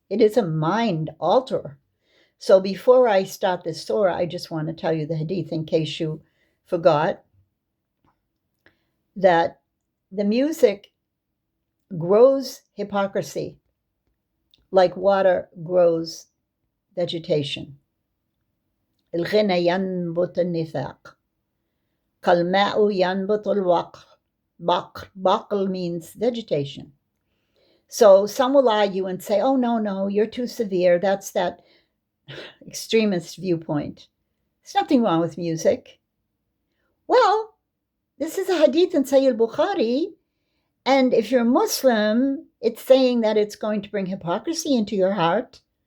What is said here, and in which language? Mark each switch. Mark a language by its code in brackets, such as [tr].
[en] It is a mind-alterer. So before I start this surah, I just want to tell you the hadith in case you forgot that the music grows hypocrisy like water grows vegetation. [ar] الغنى ينبت النفاق كالماء ينبت الوقر. [en] Baql means vegetation. So some will argue and say, oh, no, you're too severe. That's that extremist viewpoint. There's nothing wrong with music. Well, this is a hadith in Sahih Bukhari, and if you're a Muslim, it's saying that it's going to bring hypocrisy into your heart.